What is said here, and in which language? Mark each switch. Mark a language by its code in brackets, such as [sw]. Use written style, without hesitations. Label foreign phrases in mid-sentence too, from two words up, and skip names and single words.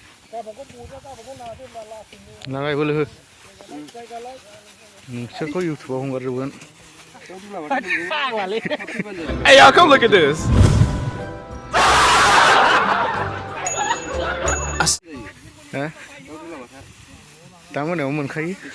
[brx] नालाय बोलो हो नोंसोरखौ इउटुबाव हगारजोबगोन [en] Hey y'all, come look at this. [brx] ha दा मोनायाव मोनखायो